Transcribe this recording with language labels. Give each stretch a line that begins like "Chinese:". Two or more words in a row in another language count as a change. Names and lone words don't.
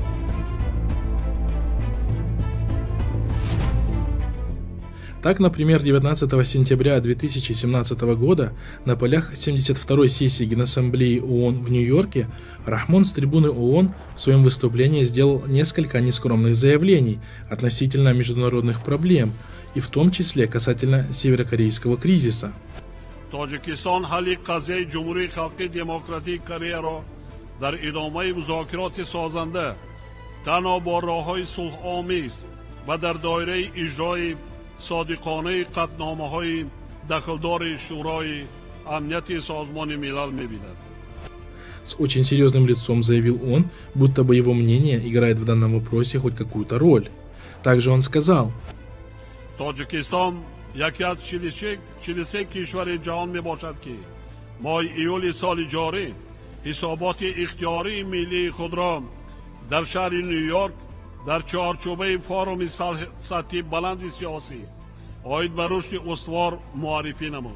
Russian: Так, например, 19 сентября 2017 года на полях 72-й сессии Генассамблеи ООН в Нью-Йорке Рахмон с трибуны ООН в своем выступлении сделал несколько нескромных заявлений относительно международных проблем, и в том числе касательно северокорейского кризиса.
Tajik: Тоджикистан ҳалли қазияи Ҷумҳурии Халқи Демократии Кореяро дар идомаи музокироти созанда танҳо бо роҳҳои сулҳомез ва дар доираи иҷрои содиқонаи қатъномаҳои дахлдори Шӯрои амнияти Созмони Милал мебинад.
Russian: С очень серьезным лицом заявил он, будто бы его мнение играет в данном вопросе хоть какую-то роль. Также он сказал:
Tajik: «Таджикистан яке аз 43 кишвари ҷаҳон мебошад ки моҳи июли соли ҷорӣ ҳисоботи ихтиёрии миллии худро дар шаҳри Нью-Йорк дар чаҳорчӯбаи форуми сатҳи баланди сиёсӣ оид ба рушди устувор муаррифӣ намуд.